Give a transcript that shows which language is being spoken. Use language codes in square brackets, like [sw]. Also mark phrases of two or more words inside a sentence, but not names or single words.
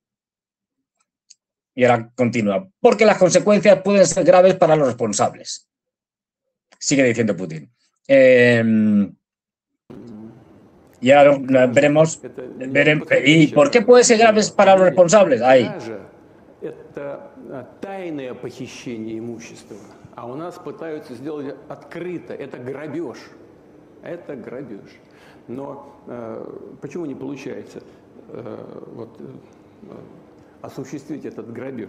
[es] Y ahora continúa. Porque las consecuencias pueden ser graves para los responsables. Sigue diciendo Putin. Y ahora veremos. ¿Y por qué puede ser graves para los responsables? Ahí. [ru] Это тайное похищение имущества, а у нас пытаются сделать открыто. Это грабеж. Это грабеж. Но почему не получается осуществить этот грабеж?